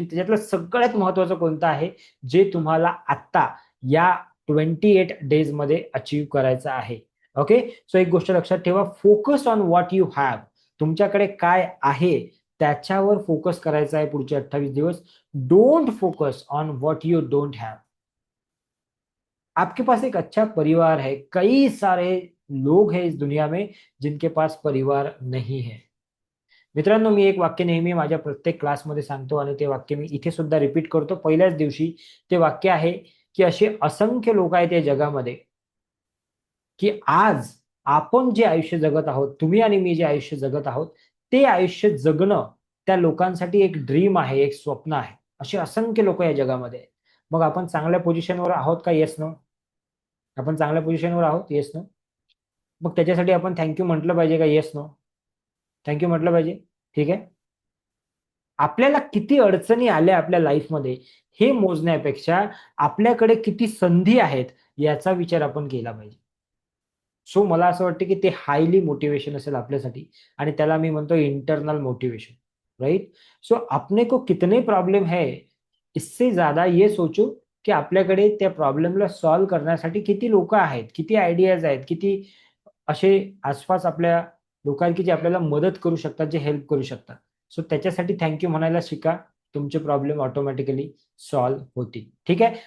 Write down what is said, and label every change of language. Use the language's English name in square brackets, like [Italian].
[Marathi] त्याच्यातलं सगळ्यात महत्त्वाचं कोणतं आहे, जे तुम्हाला आत्ता या 28 डेजमध्ये अचीव्ह करायचं आहे. ओके, सो एक गोष्ट लक्षात ठेवा, [English] Focus on what you have. [Marathi] तुमच्याकडे काय आहे त्याच्यावर फोकस करायचा आहे पुढचे 28 दिवस. [English] Don't focus on what you don't have. [Hindi] आपके पास एक अच्छा परिवार है, कई सारे लोग हैं इस दुनिया में जिनके पास परिवार नहीं है. [Marathi] मित्रांनो, मी एक वाक्य नेहमी माझ्या प्रत्येक क्लासमध्ये सांगतो आणि ते वाक्य मी इथे सुद्धा रिपीट करतो पहिल्याच दिवशी. ते वाक्य आहे की असे असंख्य लोक आहेत या जगामध्ये की आज आपण जे आयुष्य जगत आहोत, तुम्ही आणि मी जे आयुष्य जगत आहोत, ते आयुष्य जगणं त्या लोकांसाठी एक ड्रीम आहे, एक स्वप्न आहे. असे असंख्य लोक या जगामध्ये आहेत. मग आपण चांगल्या पोझिशनवर आहोत का? Yes, no? आपण चांगल्या पोझिशनवर आहोत? Yes, no? मग त्याच्यासाठी आपण थँक म्हटलं पाहिजे का? Yes, no? थँक म्हटलं पाहिजे. ठीक आहे. आपल्याला किती अडचणी आल्या आपल्या लाईफमध्ये हे मोजण्यापेक्षा आपल्याकडे किती संधी आहेत याचा विचार आपण केला पाहिजे. सो मला असं वाटतं की ते हायली मोटिवेशन असेल आपल्यासाठी आणि त्याला मी म्हणतो इंटरनल मोटिवेशन. [Hindi] राइट? सो अपने को कितने प्रॉब्लम है, इससे ज्यादा ये सोचो [Marathi] की आपल्याकडे त्या प्रॉब्लेमला सॉल्व्ह करण्यासाठी किती लोक आहेत, किती आयडियाज आहेत, किती असे आसपास आपल्या लोक आहेत की जे आपल्याला मदत करू शकतात, जे हेल्प करू शकतात. सो त्याच्यासाठी थँक्यू म्हणायला शिका. तुमचे प्रॉब्लेम ऑटोमॅटिकली सॉल्व्ह होतील. ठीक आहे.